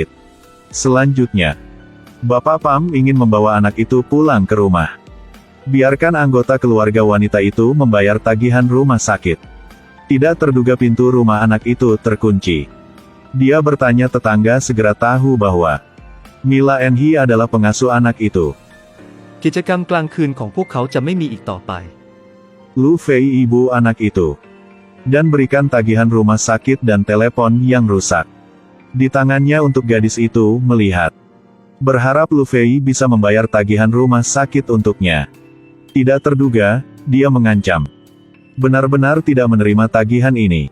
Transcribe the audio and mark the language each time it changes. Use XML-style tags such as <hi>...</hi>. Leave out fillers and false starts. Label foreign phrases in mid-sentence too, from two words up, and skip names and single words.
<id>Selanjutnya, Bapak Pam ingin membawa anak itu pulang ke rumah. Biarkan anggota keluarga wanita itu membayar tagihan rumah sakit. Tidak terduga pintu rumah anak itu terkunci. Dia bertanya tetangga segera tahu bahwa Mila Enhi adalah pengasuh anak itu.</id> <th>กิจกรรมกลางคืนของพวกเขาจะไม่มีอีกต่อไป</th> <id>Lu Fei ibu anak itu. Dan berikan tagihan rumah sakit dan telepon yang rusak. Di tangannya untuk gadis itu melihat. Berharap Lu Fei bisa membayar tagihan rumah sakit untuknya. Tidak terduga, dia mengancam. Benar-benar tidak menerima tagihan ini.</id>